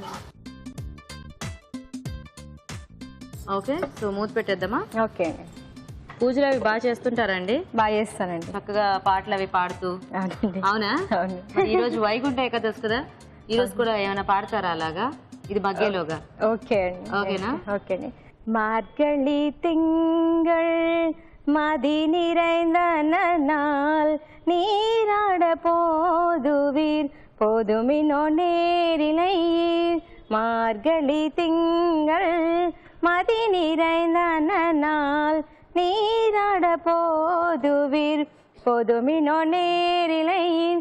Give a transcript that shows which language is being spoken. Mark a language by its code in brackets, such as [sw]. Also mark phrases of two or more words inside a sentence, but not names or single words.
[te] ఓకే, సో మూత పెట్టేద్దామా? ఓకే అండి. పూజలు అవి బాగా చేస్తుంటారండి? బాగా చేస్తానండి, చక్కగా పాటలు అవి పాడుతూ. అవునా? మరి ఈ రోజు వైకుంఠ ఏకాదశి కదా, ఈ రోజు కూడా ఏమైనా పాడతారా అలాగా? ఇది మధ్యలోగా. ఓకే అండి. ఓకేనా? ఓకే అండి. [ta] மார்கழி திங்கள் மதி நிறைந்த நாள் நீராட போதுவீர் போதுமினோ நேரிலையீர். மார்கழி திங்கள் மதி நிறைந்த நாள் நீராட போதுவீர் போதுமினோ நேரிலையீர்.